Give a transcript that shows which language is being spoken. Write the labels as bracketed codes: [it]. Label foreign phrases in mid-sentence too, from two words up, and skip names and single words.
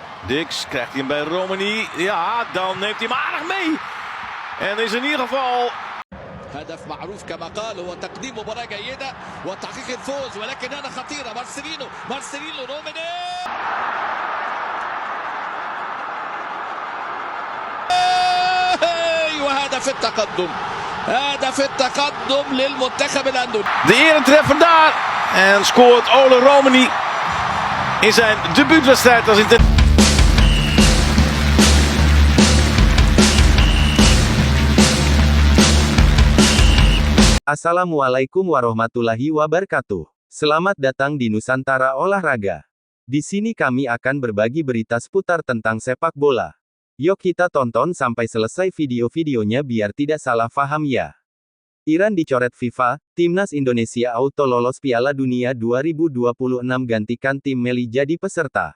[nl] Dix krijgt hij hem bij Romani. Ja, dan neemt hij hem aardig mee. En is in ieder geval... [ar] هدف معروف كما قال هو تقديم مباراة جيدة وتحقيق الفوز ولكن هنا خطيرة مارسيلينو روماني وهدف التقدم للمنتخب الأندونيسي. [nl] De eretreffer daar. En scoort Ole Romani in zijn debuutwedstrijd als international. [ar] السلام عليكم ورحمة الله وبركاته. [id] Selamat datang di Nusantara Olahraga. Di sini kami akan berbagi berita seputar tentang sepak bola. Yuk kita tonton sampai selesai video-videonya biar tidak salah paham ya. Iran dicoret FIFA, Timnas Indonesia auto lolos Piala Dunia 2026 gantikan tim Meli jadi peserta.